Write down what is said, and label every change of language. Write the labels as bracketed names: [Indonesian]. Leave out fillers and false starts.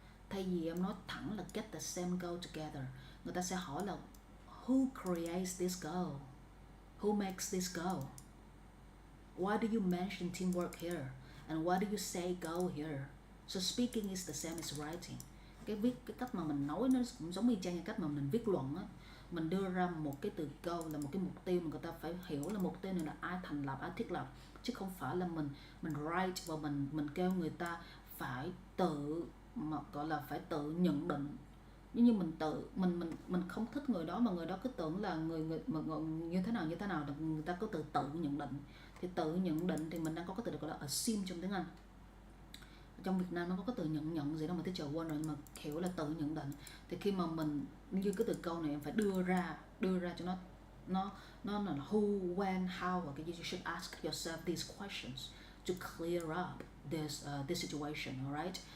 [Vietnamese] Thay vì em nói thẳng là [English] get the same goal together, [Vietnamese] người ta sẽ hỏi là [English] who creates this goal? Who makes this goal? Why do you mention teamwork here? And why do you say goal here? So speaking is the same as writing. [Vietnamese] Cái cách mà mình nói nó cũng giống như chang như cách mà mình viết luận á. Mình đưa ra một cái từ goal là một cái mục tiêu mà người ta phải hiểu là mục tiêu này là ai thành lập, ai thiết lập, chứ không phải là mình write và mình kêu người ta phải tự, mà gọi là phải tự nhận định. Như mình không thích người đó mà người đó cứ tưởng là người như thế nào người ta cứ tự nhận định. Thì tự nhận định thì mình đang có cái từ gọi là assume trong tiếng Anh. Trong Việt Nam nó có cái từ nhận gì đó mà teacher quên rồi, mà hiểu là tự nhận định. Thì khi mà mình như cái từ câu này em phải đưa ra cho nó là [English] who, when, how. Okay, you should ask yourself these questions to clear up this situation, alright?